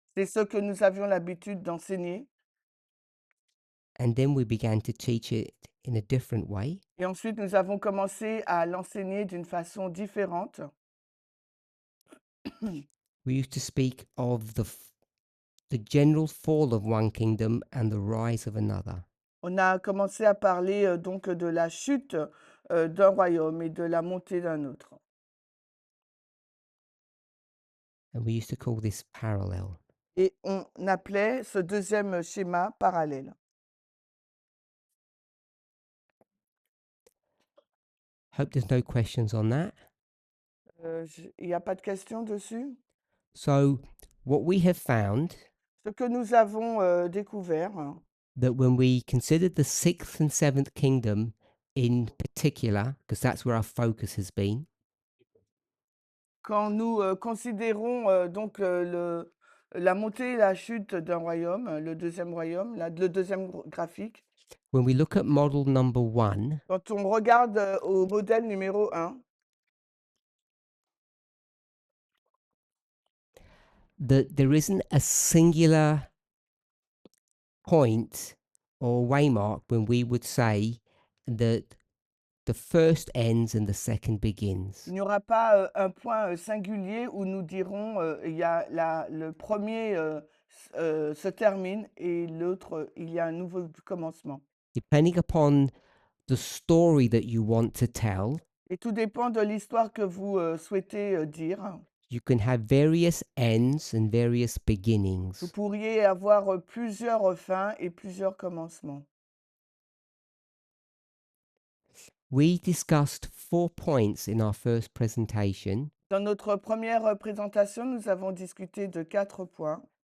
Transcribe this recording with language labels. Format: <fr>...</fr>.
<fr>C'est ce que nous avions l'habitude d'enseigner,</fr> <en>And then we began to teach it in a different way.</en> <fr>et ensuite nous avons commencé à l'enseigner d'une façon différente.</fr> <en>We used to speak of the general fall of one kingdom and the rise of another.</en> <fr>On a commencé à parler donc de la chute d'un royaume et de la montée d'un autre.</fr> <en>And we used to call this parallel.</en> <fr>Et on appelait ce deuxième schéma parallèle.</fr> <en>Hope there's no questions on that.</en> <fr>Il n'y a pas de question dessus?</fr> <en>So what we have found,</en> <fr>Ce que nous avons découvert,</fr> <en>that when we considered the sixth and seventh kingdom in particular, because that's where our focus has been,</en> <fr>quand nous considérons donc la montée et la chute d'un royaume, le deuxième royaume, le deuxième graphique,</fr> <en>when we look at model number 1,</en> <fr>quand on regarde au modèle numéro 1,</fr> <en>that there isn't a singular point or waymark when we would say that the first ends and the second begins.</en> <fr>Il n'y aura pas un point singulier où nous dirons il y a le premier se termine et l'autre, il y a un nouveau commencement.</fr> <en>Depending upon the story that you want to tell,</en> <fr>Et tout dépend de l'histoire que vous souhaitez dire.</fr> <en>you can have various ends and various</en> <fr>Vous</fr> <en>beginnings.</en> <fr>pourriez avoir plusieurs fins et plusieurs commencements.</fr> <en>We discussed 4 points in our first presentation.</en> <fr>Dans notre première présentation, nous avons discuté de 4 points.</fr>